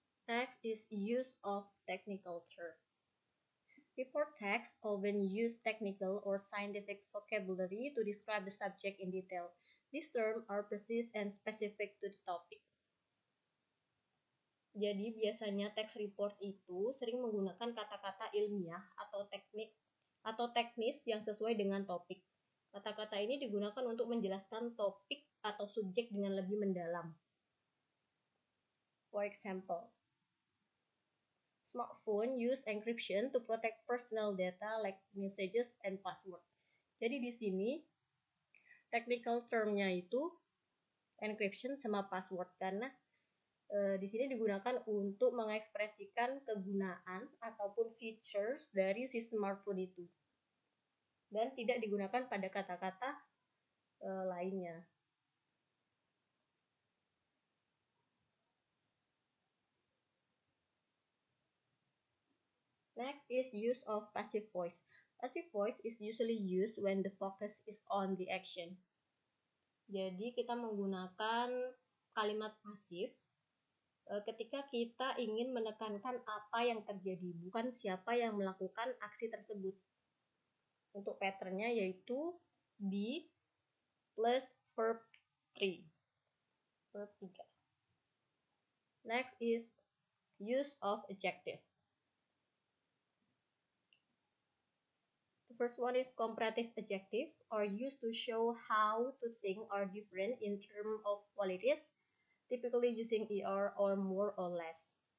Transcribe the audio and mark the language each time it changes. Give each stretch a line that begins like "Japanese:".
English: Next is use of technical term. Report text often use technical or scientific vocabulary to describe the subject in detail. These terms are precise and specific to the topic.
Indonesian: Jadi biasanya teks report itu sering menggunakan kata-kata ilmiah atau teknis yang sesuai dengan topik. Kata-kata ini digunakan untuk menjelaskan topik atau subjek dengan lebih mendalam.
English: For example, smartphone use encryption to protect personal data like messages and password.
Indonesian: Jadi di sini technical term-nya itu encryption sama password karena di sini digunakan untuk mengekspresikan kegunaan ataupun features dari si smartphone itu dan tidak digunakan pada kata-kata lainnya.
English: Next is use of passive voice. Passive voice is usually used when the focus is on the action.
Indonesian: Jadi kita menggunakan kalimat pasif ketika kita ingin menekankan apa yang terjadi, bukan siapa yang melakukan aksi tersebut. Untuk patternnya yaitu be plus verb 3. Verb 3.
English: Next is use of adjective. The first one is comparative adjective, are used to show how two things are different in terms of qualities, typically using er or more or less.